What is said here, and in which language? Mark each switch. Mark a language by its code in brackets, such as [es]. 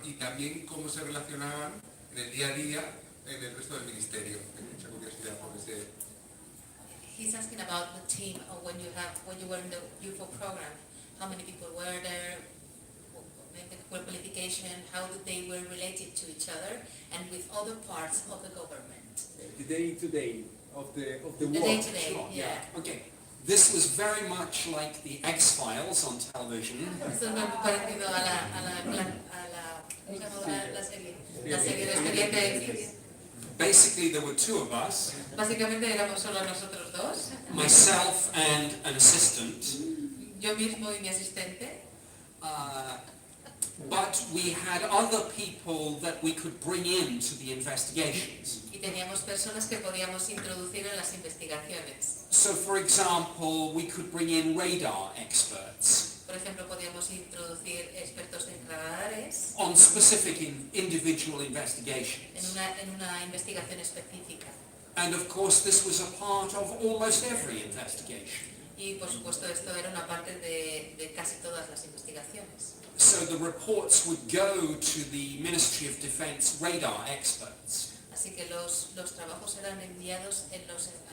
[es] Y también cómo se relacionaban en el día a día en el resto del ministerio. Tengo mucha curiosidad por ese... [en] He's asking about the team when you were in the UFO program. How many people were there? What qualification? How they were related to each other and with other parts of the government. The day-to-day of the The work. day-to-day, Sure, yeah. Okay. This was very much like the X-Files on television. [es] Esto es muy parecido a ¿cómo se llama la serie? La serie de Expediente X. [en] Basically, there were two of us, [es] Básicamente éramos solo nosotros dos, [en] myself and an assistant. [es] yo mismo y mi asistente, [en] But we had other people that we could bring into the investigations. [es] y teníamos personas que podíamos introducir en las investigaciones. [en] So, for example, we could bring in radar experts [es] Por ejemplo, podíamos introducir expertos en radares [en] on specific individual investigations. [es] en una investigación específica. [en] And of course, this was a part of almost every investigation. [es] Y por supuesto esto era una parte de casi todas las investigaciones. [en] So the reports would go to the Ministry of Defense radar experts. [es] Así que los trabajos eran enviados en los...